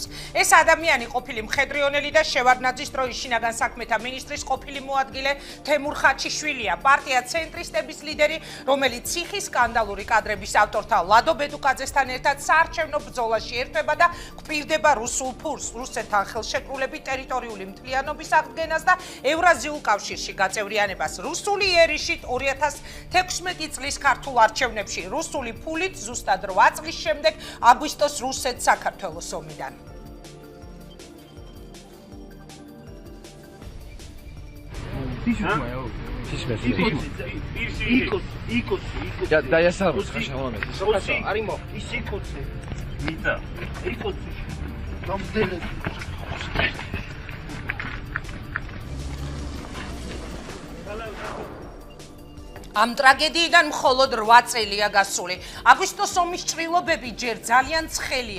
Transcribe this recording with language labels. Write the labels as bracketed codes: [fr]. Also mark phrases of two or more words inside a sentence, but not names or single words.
[ka] ეს ადამიანი ყოფილი მხედრიონელი და შევარდნაძის დროის შინაგან საქმეთა მინისტრის ყოფილი მოადგილე თემურ ხაჩიშვილია, პარტია ცენტრისტების ლიდერი, რომელიც ციხის სკანდალური კადრების ავტორთა ლადო ბედუკაძესთან ერთად საარჩევნო ბრძოლაში ერთვება და გვპირდება რუსულ ფურს, რუსეთთან ხელშეკრულებით ტერიტორიული მთლიანობის აღდგენას და ევრაზიულ კავშირში გაწევრიანებას. რუსული იერიშით 2016 წლის ქართულ არჩევნებში, რუსული ფულით ზუსტად 8 წლის შემდეგ აგვისტოს რუსეთ-საქართველოს ომიდან. [ru] Да я сам скажу вам. Хорошо, Аримо. [ka] ამ ტრაგედიიდან მხოლოდ 8 წელია გასული. აგვისტოს ომის ჭრილობები ჯერ ძალიან ცხელია.